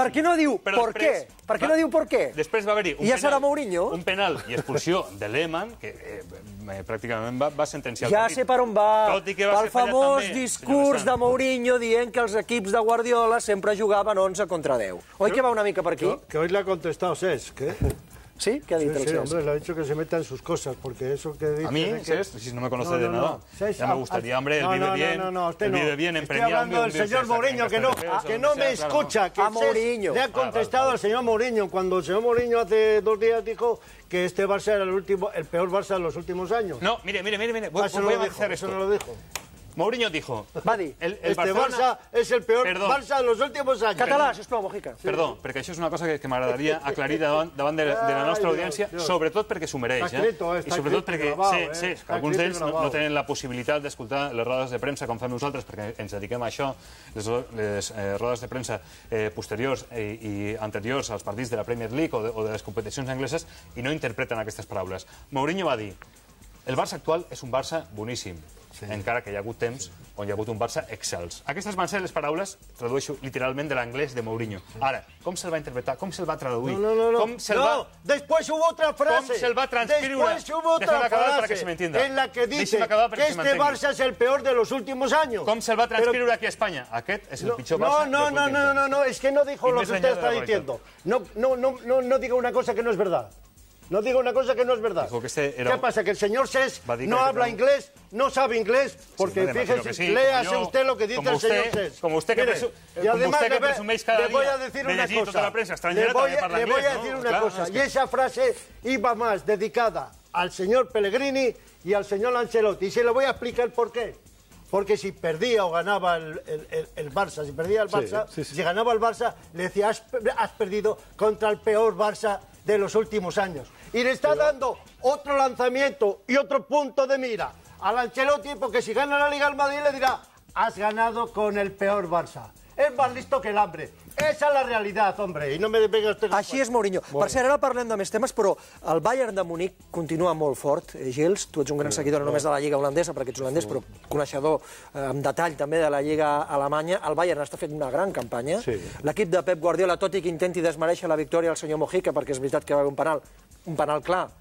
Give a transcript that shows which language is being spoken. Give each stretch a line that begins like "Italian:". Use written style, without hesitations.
Catalan: Per què no diu per què? Per què no diu per què? Després va haver-hi un penal i expulsió de Lehmann, que pràcticament va sentenciar el ja partit. sé per on va. Pel famós discurs de Mourinho dient que els equips de Guardiola sempre jugaven 11 contra 10. Oi que va una mica per aquí?
Spanish: Que hoy le ha contestado Cesc, ¿eh? ¿Sí? ¿Qué ha dicho el Cesc? Hombre, le ha dicho que se meta en sus cosas, porque eso que dice... A mí, Cesc, si no me conoce de nada, ya me gustaría, hombre, él vive bien, él vive bien, estoy hablando del señor Mourinho, que no me escucha, que le ha contestado al señor Mourinho, cuando el señor Mourinho hace 2 días dijo que este Barça era el peor Barça de los últimos años. No, mire, voy a hacer esto. Eso no lo dijo. Mourinho dijo...
Catalan: Va dir.
Spanish: Este Barça és el peor Barça de los últimos años.
Catalan: Català, sisplau, Mojica. Perdó, perquè això és una cosa que m'agradaria aclarir davant de la nostra audiència, sobretot perquè s'ho mereix, i sobretot perquè sé que alguns d'ells no tenen la possibilitat d'escoltar les rodes de premsa com fem nosaltres, perquè ens dediquem a això, les rodes de premsa posteriors i anteriors als partits de la Premier League o de les competicions angleses, i no interpreten aquestes paraules. Mourinho va dir: el Barça actual és un Barça boníssim, encara que hi ha hagut temps on hi ha hagut un Barça excels. Aquestes van ser les paraules, tradueixo literalment de l'anglès de Mourinho. Ara, com se'l va interpretar? Com se'l va traduir?
Spanish: No, después hubo otra frase. ¿Cómo se va a transcribir? Después hubo otra frase en la que dice que este Barça es el peor de los últimos años. ¿Cómo se va a transcribir aquí a España?
Catalan: Aquest és el pitjor Barça.
Spanish: No, es que no dijo lo que usted está diciendo. No diga una cosa que no es verdad. No diga una cosa que no es verdad. ¿Qué pasa? ¿Que el señor Cesc no habla inglés? ¿No sabe inglés? Porque fíjese, léase usted lo que dice el señor Cesc. Como usted que
Catalan: presumeix cada día de llegir tota la prensa estrangera, també parla
Spanish: inglés. Le voy a decir una cosa, y esa frase iba más dedicada al señor Pellegrini y al señor Ancelotti. Y se lo voy a explicar por qué. Porque si perdía o ganaba el Barça, si ganaba el Barça, le decía, has perdido contra el peor Barça de los últimos años. Y le está dando otro lanzamiento y otro punto de mira al Ancelotti, porque si gana la Liga al Madrid le dirá, has ganado con el peor Barça. Es más listo que el hambre. Esa
Catalan: és la realitat,
Spanish: hombre, i no me venga usted...
Catalan: Així és Mourinho. Per cert, ara parlem de més temes, però el Bayern de Múnich continua molt fort. Gils, tu ets un gran seguidor no només de la Lliga holandesa, perquè ets holandès, però coneixedor amb detall també de la Lliga alemanya. El Bayern està fent una gran campanya. L'equip de Pep Guardiola, tot i que intenti desmereixer la victòria al senyor Mojica, perquè és veritat que va haver un penal clar.